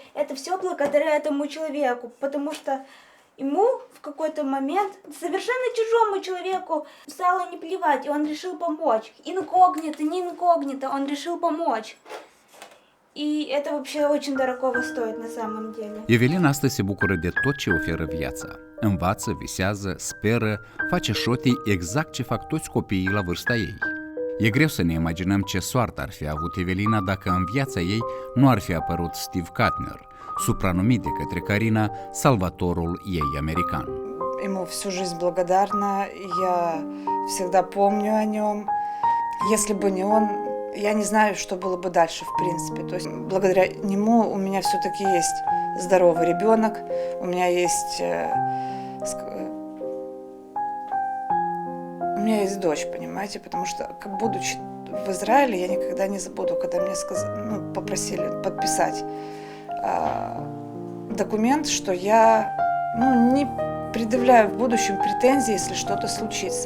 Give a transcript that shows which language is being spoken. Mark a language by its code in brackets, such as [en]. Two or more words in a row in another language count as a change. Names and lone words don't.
[ru] Это все благодаря этому человеку, потому что ему в какой-то момент, совершенно чужому человеку, стало не плевать, и он решил помочь. Инкогнито, не инкогнито, он решил помочь. И это вообще очень dорогого стоит на самом деле. [ro] Evelina astăzi se bucură de tot ce oferă viața. Învață, visează, speră, face șotii exact ce fac toți copiii la vârsta ei. E greu să ne imaginăm ce soartă ar fi avut Evelina dacă în viața ei nu ar fi apărut Steve Katner, supranumit de către Karina salvatorul ei american. [ru] Ему всю жизнь благодарна, я всегда помню о нем. Если бы не он, я не знаю, что было бы дальше, в принципе. То есть благодаря нему у меня все-таки есть здоровый ребенок, у меня есть дочь, понимаете, потому что, будучи в Израиле, я никогда не забуду, когда мне попросили подписать документ, что я не предъявляю в будущем претензий, если что-то случится.